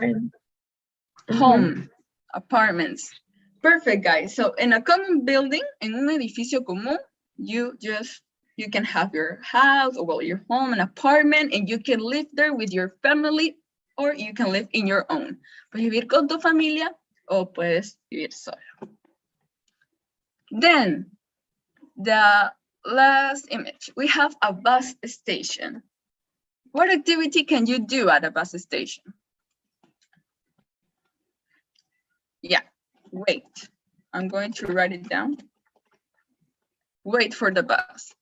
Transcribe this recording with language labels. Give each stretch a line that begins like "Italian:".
English: Living. Home, apartments. Perfect, guys. So in a common building,
Spanish: en un edificio común,
English: you can have your house, or well, your home, an apartment, and you can live there with your family, or you can live in your own.
Spanish: Puedes vivir con tu familia, o puedes vivir solo.
English: Then, the last image, we have a bus station. What activity can you do at a bus station? Yeah, wait. I'm going to write it down. Wait for the bus.